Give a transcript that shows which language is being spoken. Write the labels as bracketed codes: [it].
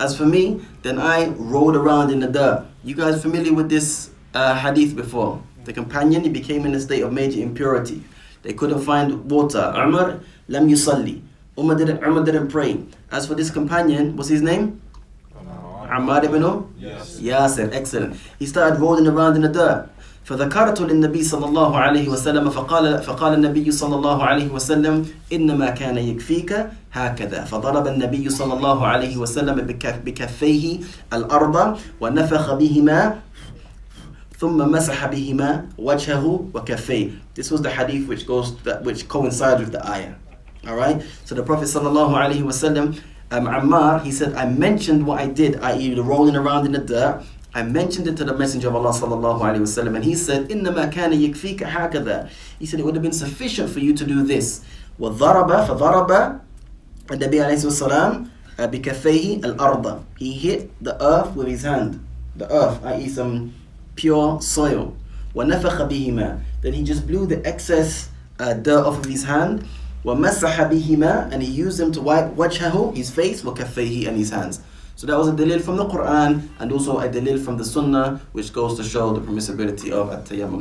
[en] As for me, then I rolled around in the dirt. You guys familiar with this hadith before? The companion, he became in a state of major impurity. They couldn't find water. Umar lam yusalli. Umar didn't pray. As for this companion, what's his name? Ammar ibn Yasir. Excellent. He started rolling around in the dirt. [ar] فذكرت للنبي صلى الله عليه وسلم فقال النبي صلى الله عليه وسلم إنما كان يكفيك هكذا فضرب النبي صلى الله عليه وسلم بكفيه الأرض ونفخ بهما ثم مسح بهما وجهه وكفيه. [en] This was the hadith which coincides with the ayah. Alright? So the Prophet [ar] صلى الله عليه وسلم, [en] Ammar, he said, I mentioned what I did, i.e. the rolling around in the dirt. I mentioned it to the Messenger of Allah sallallahu alaihi wasallam, and he said, [ar] إِنَّمَا كَانَ يَكْفِيكَ هَكَذَا. [en] He said, it would have been sufficient for you to do this. [ar] وَضَرَبَ فَضَرَبَ النبي عليه الصلاة والسلام بِكَفَيْهِ الْأَرْضَ. [en] He hit the earth with his hand. The earth, i.e. some pure soil. [ar] وَنَفَخَ بِهِمَا. [en] Then he just blew the excess dirt off of his hand. [ar] وَمَسَحَ بِهِمَا. [en] And he used them to wipe وَجْهَهُ, his face, وَكَفَيْهِ, and his hands. So that was a dalil from the Quran and also a dalil from the Sunnah, which goes to show the permissibility of at-tayammum.